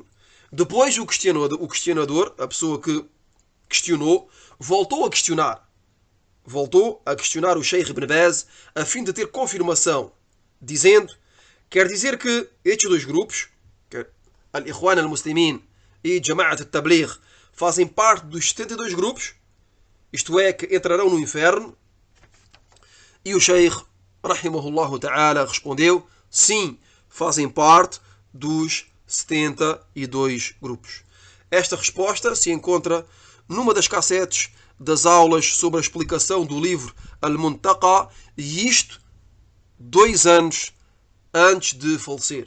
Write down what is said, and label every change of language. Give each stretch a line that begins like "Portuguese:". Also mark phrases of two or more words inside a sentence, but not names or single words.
Portuguese: Depois o questionador, a pessoa que questionou, voltou a questionar o Sheikh Ibn Baz a fim de ter confirmação, dizendo: quer dizer que estes dois grupos, Al-Ikhwan al-Muslimin e Jama'at al-Tabligh, fazem parte dos 72 grupos, isto é, que entrarão no inferno? E o Sheikh,
Arabic: رحمه الله تعالى,
Portuguese: respondeu: sim, fazem parte dos 72 grupos. Esta resposta se encontra numa das cassetes das aulas sobre a explicação do livro Al-Muntaqa, e isto 2 anos antes de falecer.